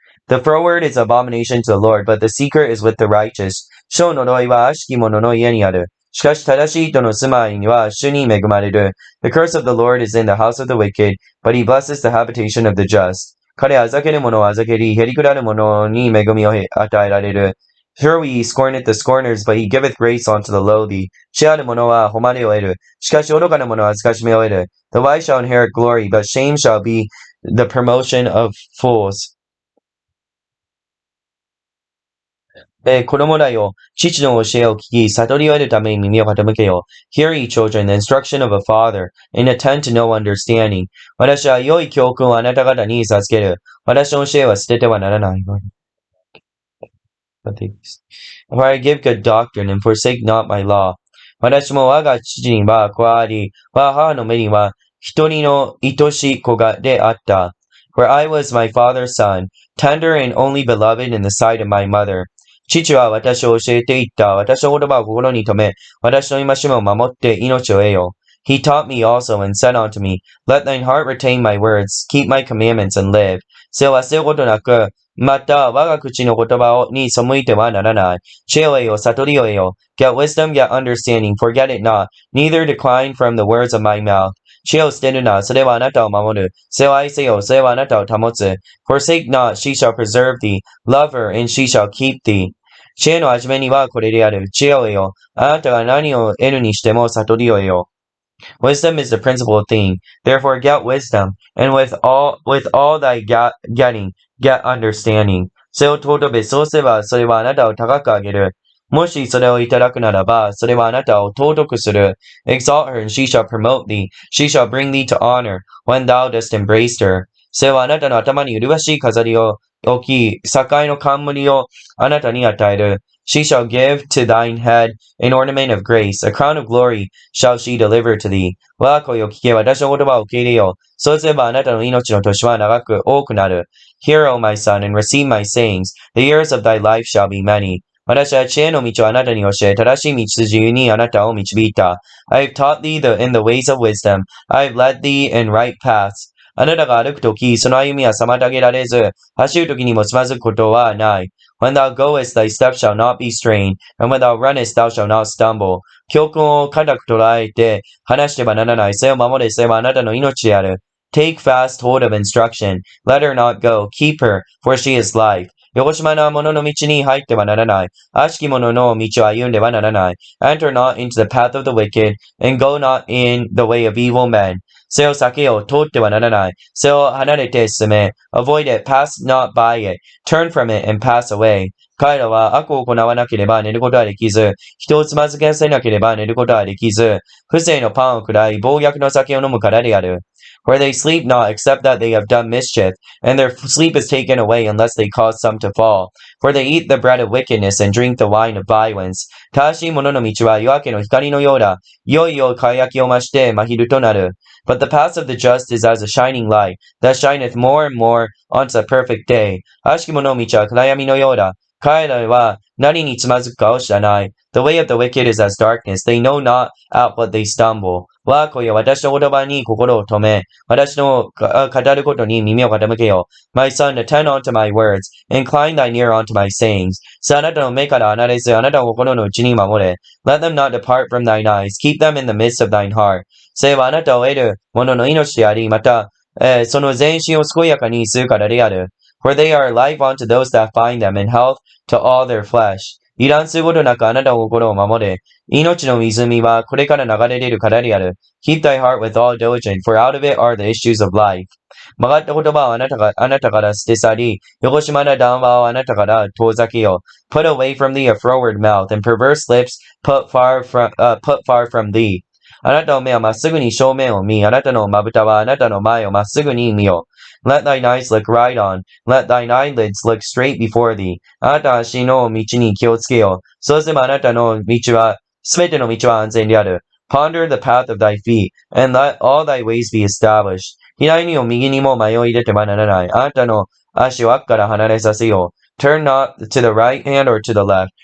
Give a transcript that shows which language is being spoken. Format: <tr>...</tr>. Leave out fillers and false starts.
<en>The froward is abomination to the Lord, but the seeker is with the righteous.</en> <ja>主の呪いは悪しき者の家にある。しかし、正しい人の住まいには主に恵まれる。</ja> <en>The curse of the Lord is in the house of the wicked, but he blesses the habitation of the just.</en> <ja>彼はあざける者をあざけり、へりくだる者に恵みを与えられる。</ja> <en>Surely he scorneth the scorners, but he giveth grace unto the lowly.</en> <ja>知ある者は誉れを得る。しかし愚かな者は恥ずかしめを得る。</ja> <en>The wise shall inherit glory, but shame shall be the promotion of fools.</en> <ja>子供らよ、父の教えを聞き、悟りを得るために耳を傾けよ。</ja> <en>Hear ye children, the instruction of a father, and attend to know understanding.</en> <ja>私は良い教訓をあなた方に授ける。私の教えは捨ててはならない。</ja> <en>For I give good doctrine, and forsake not my law.</en> <ja>私も我が父には子あり、我が母の目には一人の愛しい子がであった。</ja> <en>For I was my father's son, tender and only beloved in the sight of my mother.</en> <ja>父は私を教えていった。私の言葉を心に留め、私の戒めを守って命を得よ。</ja> <en>He taught me also and said unto me, Let thine heart retain my words, keep my commandments and live.</en> <ja>それを忘れることなく、また我が口の言葉に背いてはならない。知恵を得よ、悟りを得よ。</ja> <en>Get wisdom, get understanding, forget it not, neither decline from the words of my mouth.</en> <ja>知恵を捨てるな、それはあなたを守る。それを愛せよ、それはあなたを保つ。</ja> <en>Forsake not, she shall preserve thee. Love her, and she shall keep thee.</en> <ja>知恵の始めにはこれである。知恵を得よ。あなたが何を得るにしても悟りを得よ。</ja> <en>Wisdom is the principal thing. Therefore get wisdom, and with all thy getting, get understanding.</en> <ja>それを尊べ、そうすれば、それはあなたを高く上げる。もしそれをいただくならば、それはあなたを尊くする。</ja> <en>Exalt her, and she shall promote thee. She shall bring thee to honor, when thou dost embrace her.</en> <ja>それはあなたの頭に麗しい飾りを置き、栄の冠をあなたに与える。</ja> <en>She shall give to thine head an ornament of grace, a crown of glory shall she deliver to thee.</en> <ja>我が声を聞け、私の言葉を受け入れよう。そうすればあなたの命の年は長く多くなる。</ja> <en>Hear, O my son, and receive my sayings. The years of thy life shall be many.</en> <ja>私は知恵の道をあなたに教え、正しい道筋にあなたを導いた。</ja> <en>I have taught thee in the ways of wisdom. I have led thee in right paths.</en> <ja>あなたが歩くとき、その歩みは妨げられず、走るときにもつまずくことはない。</ja> <en>When thou goest, thy steps shall not be strained, and when thou runnest, thou shalt not stumble.</en> <ja>教訓を固く捉えて、話してはならない。それを守れ、それはあなたの命である。</ja> <en>Take fast hold of instruction. Let her not go. Keep her, for she is life.</en> <ja>よこしまな者の道に入ってはならない。悪しき者の道を歩んではならない。</ja> <en>Enter not into the path of the wicked, and go not in the way of evil men.</en> <ja>それを避けよう、通ってはならない。それを離れて進め。</ja> <en>Avoid it, pass not by it. Turn from it and pass away.</en> <ja>彼らは悪を行わなければ寝ることはできず、人をつまずけせなければ寝ることはできず、不正のパンを食らい、暴虐の酒を飲むからである。</ja> <en>For they sleep not, except that they have done mischief, and their sleep is taken away unless they cause some to fall. For they eat the bread of wickedness and drink the wine of violence.</en> <ja>正しい者の道は夜明けの光のようだ。いよいよ輝きを増して真昼となる。</ja> <en>But the path of the just is as a shining light, that shineth more and more unto the perfect day.</en> <ja>悪しき者の道は暗闇のようだ。彼らは何につまずくかを知らない。</ja> <en>The way of the wicked is as darkness. They know not at what they stumble.</en> <ja>我が子よ、私の言葉に心を留め、私の語ることに耳を傾けよう。</ja> <en>My son, attend unto my words. Incline thine ear unto my sayings.</en> <ja>さあ、あなたの目から離れず、あなたの心の内に守れ。</ja> <en>Let them not depart from thine eyes. Keep them in the midst of thine heart.</en> <ja>それはあなたを得る者の命であり、また、その全身を健やかにするからである。</ja> <en>For they are life unto those that find them, and health to all their flesh.</en> <ja>油断することなくあなたの心を守れ。命の湖はこれから流れ出るからである。</ja> <en>Keep thy heart with all diligence, for out of it are the issues of life.</en> <ja>曲がった言葉をあなたから捨て去り、よこしまな談話をあなたから遠ざけよう。</ja> <en>Put away from thee a froward mouth, and perverse lips put far from thee.</en> <ja>あなたの目はまっすぐに正面を見、あなたのまぶたはあなたの前をまっすぐに見よ。</ja> <en>Let thine eyes look right on. Let thine eyelids look straight before thee.</en> <ja>あなたは足の道に気をつけよう。そうすればあなたの道は、すべての道は安全である。</ja> <en>Ponder the path of thy feet, and let all thy ways be established.</en> <ja>左にも右にも迷い出てはならない。あなたの足を悪から離れさせよう。</ja> <en>Turn not to the right hand or to the left.</en>